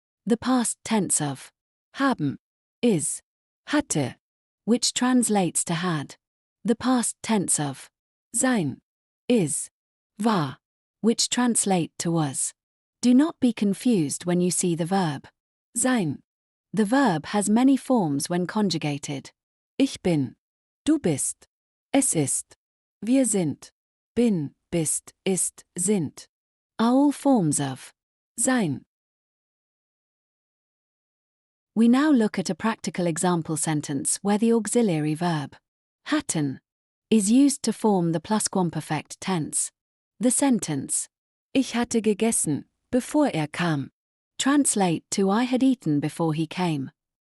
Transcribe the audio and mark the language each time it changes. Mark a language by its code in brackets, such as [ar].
[en] The past tense of haben is hatte, which translates to had. The past tense of sein is war, which translate to was. Do not be confused when you see the verb sein. The verb has many forms when conjugated. [de] Ich bin, du bist, es ist, wir sind, bin, bist, ist, sind, [en] are all forms of [de] sein. [en] We now look at a practical example sentence where the auxiliary verb, hatten, is used to form the plusquamperfekt tense. The sentence, [de] ich hatte gegessen, bevor kam, [en] translate to I had eaten before he came.